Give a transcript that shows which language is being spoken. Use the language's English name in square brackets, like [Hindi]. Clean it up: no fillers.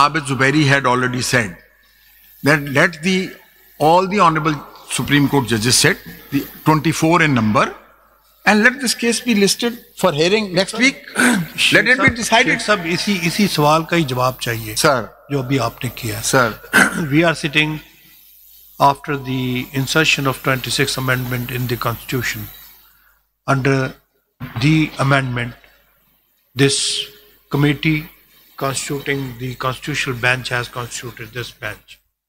[English] Abid Zubairi had already said, that let all the Honorable Supreme Court judges sit, the 24 in number, and let this case be listed for hearing next week. Let it be decided. [Urdu] سب اسی سوال کا ہی جواب چاہیے [English] Sir, [Urdu] جو ابھی آپ نے کیا. [English] sir, We are sitting after the insertion of 26th Amendment in the Constitution. Under the amendment, this committee constituting the constitutional bench has constituted this bench.